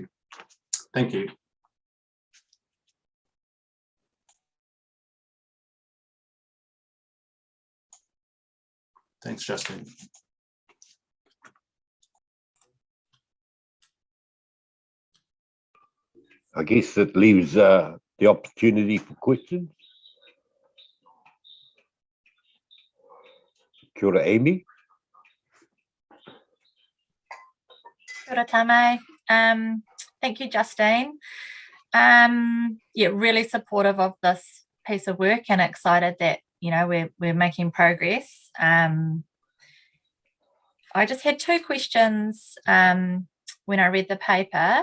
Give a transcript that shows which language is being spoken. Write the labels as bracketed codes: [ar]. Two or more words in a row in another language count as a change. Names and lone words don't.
[en] Thank you. Thanks, Justin. I guess that leaves the opportunity for questions. [mi] Kia ora, Amy. Kia ora, Tame. [en] Thank you, Justine. Yeah, really supportive of this piece of work and excited that, you know, we're making progress. I just had two questions when I read the paper.